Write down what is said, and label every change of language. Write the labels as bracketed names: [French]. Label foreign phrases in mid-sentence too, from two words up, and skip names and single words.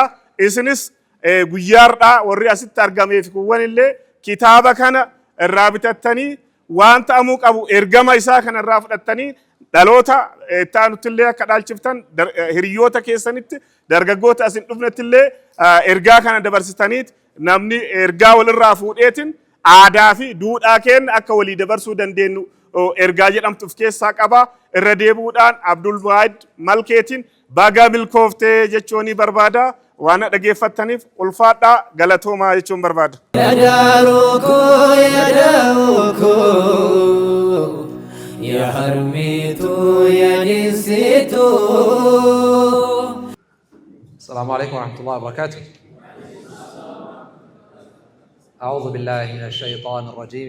[Oromo] Isinis guyyaardhaa warri asitti argameef kuwwan illee kitaaba kana irraa bitattanii waan ta'amuu qabu ergama isaa kana irraa fudhattanii dhaloota ta'anutti illee akka dhaalchiftan hiriyoota keessanitti dargaggoota asin dhufnetti illee ergaa kana dabarsitaniit namni ergaa walirraa fuudheetiin aadaa fi duudhaa keenya akka walii dabarsuu dandeenyu ergaa jedhamtu of keessaa qaba. Irra deebi'uudhaan Abdul Wahid Malkeetiin baga milkooftee jechuun barbaada. Waan dhageeffattaniif ulfaadhaa galatoomaa jechuun barbaada. يا حرميتو يا نسيتو. [Arabic] السلام عليكم ورحمة الله وبركاته. أعوذ بالله من الشيطان الرجيم.